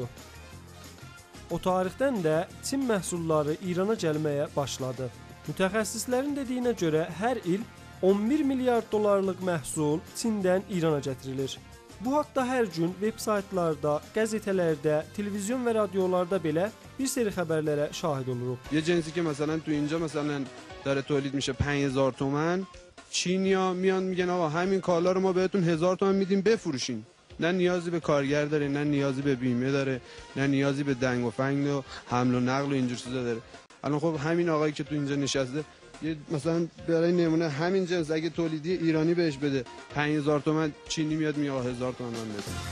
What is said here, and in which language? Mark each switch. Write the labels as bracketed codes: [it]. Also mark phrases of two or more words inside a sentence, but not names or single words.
[az] O tarixdən də Çin məhsulları İrana gəlməyə başladı. Mütəxəssislərin dediyinə görə hər il 11 milyard dolarlıq məhsul Çindən İrana gətirilir. Bu haqda hər gün veb saytlarda, qəzetələrdə, televizyon və radiolarda belə bir seri xəbərlərə şahid oluruq. [fa] یه جنسی که مثلا تو اینجا مثلا داره تولید میشه 5000 تومان چینیا میان میگن آقا همین کالا رو ما بهتون 1000 تومان میدیم بفروشین نه نیازی به کارگر داره، نه نیازی به بیمه داره، نه نیازی به دنگ و فنگ و حمل و نقل و اینجور چیزا داره. الان خب همین آقایی که تو اینجا نشسته یه مثلا برای نمونه همین جنس اگه تولیدی ایرانی بهش بده 5000 تومان، چینی میاد میگه 1000 تومان من بده.